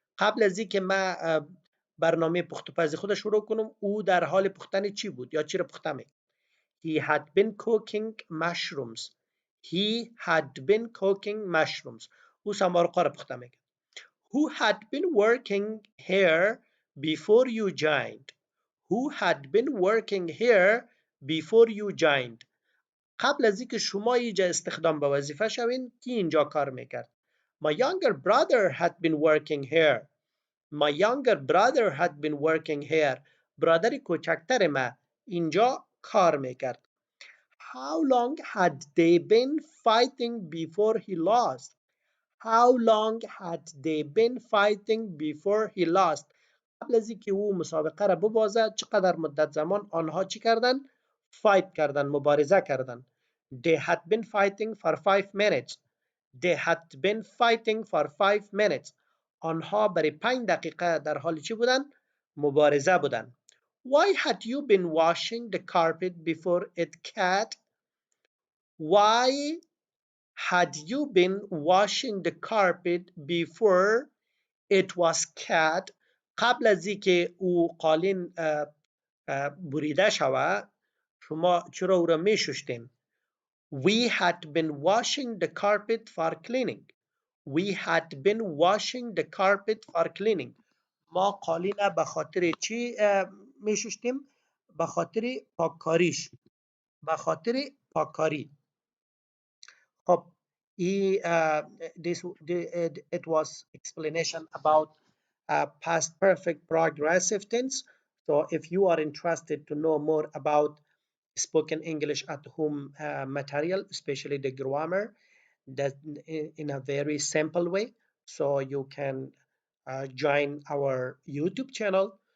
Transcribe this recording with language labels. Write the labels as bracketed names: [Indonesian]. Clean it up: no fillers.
[Persian] قبل از اینکه من برنامه پختوپزی خود شروع کنم او در حال پختن چی بود یا چی را پخته میکرد؟ [English] He had been cooking mushrooms. He had been cooking mushrooms. [Persian] او سمارقا را پخته میکرد. [English] Who had been working here before you joined? Who had been working here before you joined? [Persian] قبل از اینکه شما اینجا استخدام به وظیفه شوین کی اینجا کار میکرد؟ [English] My younger brother had been working here. My younger brother had been working here. [Persian] برادر کوچکتر ما اینجا کار میکرد. [English] How long had they been fighting before he lost? How long had they been fighting before he lost? [Persian] قبل از اینکه او مسابقه را ببازد چقدر مدت زمان آنها چی کردن؟ فایت کردن، مبارزه کردن. [English] They had been fighting for 5 minutes. They had been fighting for 5 minutes. [Persian] آنها برای 5 دقیقه در حال چی بودن؟ مبارزه بودن. [English] Why had you been washing the carpet before it cat? Why had you been washing the carpet before it was cat? [Persian] قبل از اینکه او قالین بریده شود شما چرا او را می شستیم؟ [English] We had been washing the carpet for cleaning. We had been washing the carpet for cleaning. [Persian] ما قالین به خاطر چی می شستیم؟ به خاطر پاککاریش. به خاطر پاککاری. [English] خب it was explanation about past perfect progressive tense. So if you are interested to know more about spoken English at home material, especially the grammar, that in a very simple way, so you can join our YouTube channel.